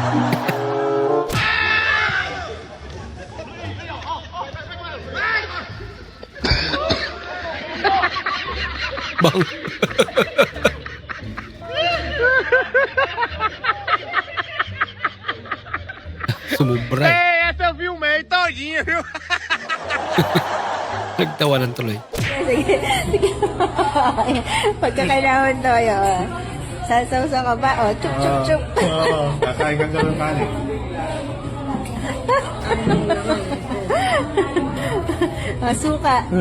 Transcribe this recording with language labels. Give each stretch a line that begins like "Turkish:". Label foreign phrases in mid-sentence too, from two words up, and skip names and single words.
Filipino: Bang. Sumubra eh.
Portuguese: Essa eu filmei todinha, viu?
Filipino: Nagtawanan tuloy. Sige, sige. Pagkakailangan to yun. Sasawsa ka ba? O, chup, chup, chup. Oo, kakain ka ng kanin. Masuka.